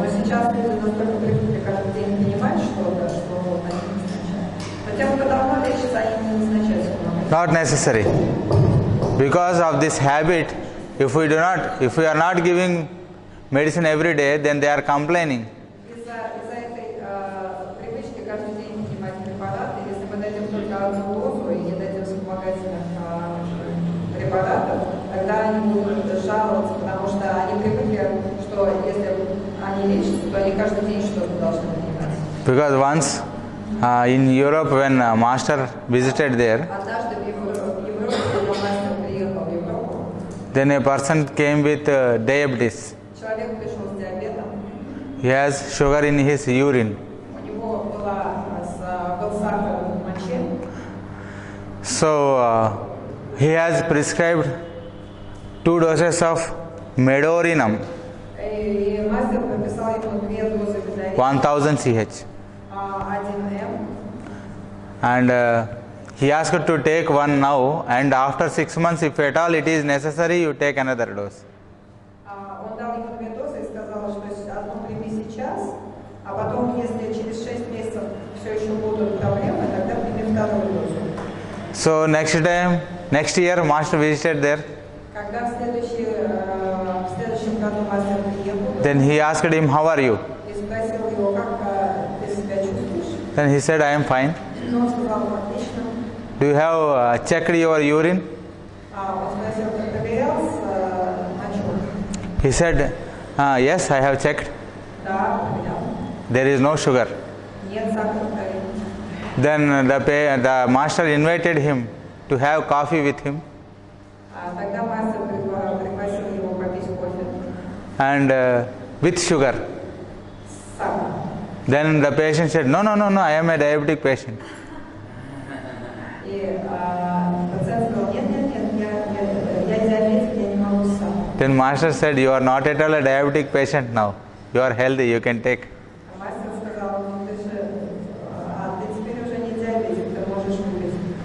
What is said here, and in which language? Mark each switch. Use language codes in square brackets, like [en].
[ru] Но сейчас люди настолько привыкли каждый день принимать что-то, что они не назначают. Но тем, кто давно лечится, они не назначают вспомогательные. [en] Not necessary. Because of this habit, if we are not giving medicine every day, then they are complaining. [ru] Из-за этой привычки каждый день принимать препараты, если мы дадим только одну дозу и не дадим вспомогательных препаратов, тогда они будут жаловаться, потому что они привыкли, что если они лечатся, то они каждый день что-то должны принимать. [en] Because once in Europe, when master visited there, [ru] Однажды в Европе, когда мастер приехал в Европу, [en] then a person came with diabetes. [ru] человек пришел с диабетом, [en] He has sugar in his urine. [ru] у него был сахар в моче, [en] So he has prescribed 2 doses of medorinum, [ru] и мастер прописал ему 2 дозы медовины, [en] 1000 CH. [ru] 1М. [en] And he asked to take one now, and after 6 months, if at all it is necessary, you take another dose. [ru] Он дал ему 2 дозы и сказал, что одну прими сейчас, а потом, если через 6 месяцев все еще будут проблемы, тогда прими вторую дозу. [en] So next year, master visited there. [ru] Когда в следующем году мастер приехал, [en] Then he asked him, "How are you?" [ru] и спросил его, как ты себя чувствуешь? [en] Then he said, "I am fine." [ru] Он сказал, отлично. [en] Do you have checked your urine? [ru] Он спросил, ты проверял мочу? [en] He said, "Yes, I have checked. [ru] Да, проверял. [en] There is no sugar." [ru] Нет сахара в крови. [en] Then the master invited him to have coffee with him, [ru] Тогда мастер пригласил его попить кофе [en] and with sugar. [ru] с сахаром. [en] Then the patient said, "No, I am a diabetic patient." [ru] И пациент сказал, нет, я диабетик, я не могу с сахаром. [en] Then master said, "You are not at all a diabetic patient now. You are healthy, you can take." [ru] Мастер сказал, ну ты же, ты теперь уже не диабетик, ты можешь выпить.